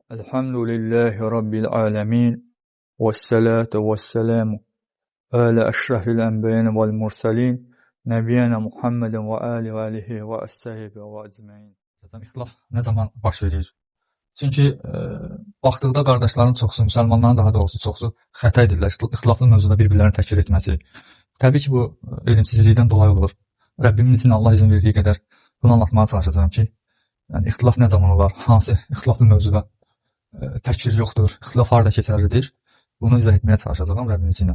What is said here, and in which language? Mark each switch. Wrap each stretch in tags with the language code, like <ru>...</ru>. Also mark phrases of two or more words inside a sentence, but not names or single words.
<ar>الحمد لله رب العالمين. والصلاة والسلام على أشرف الأنبياء والمرسلين. نبينا محمد وآله وأصحابه وأجمعين.</ar> <az>İxtilaf nə zaman baş verir? Çünki baxdıqda qardaşların çoxsu, müsəlmanların daha doğrusu çoxsu xəta edirlər. İxtilaflı mövzuda bir-birlərini təkfir etməsi. Təbii ki, bu elmsizlikdən dolayı olur. Rəbbimizin Allah izin verdiyi qədər bunu</az> <tr>anlatmaya çalışacağım</tr> <az>ki, yəni ixtilaf nə zaman olar, hansı ixtilaflı mövzuda təkfir yoxdur, ixtilaf harda keçərlidir, bunu izah etməyə çalışacağam Rəbbimizlə.</az>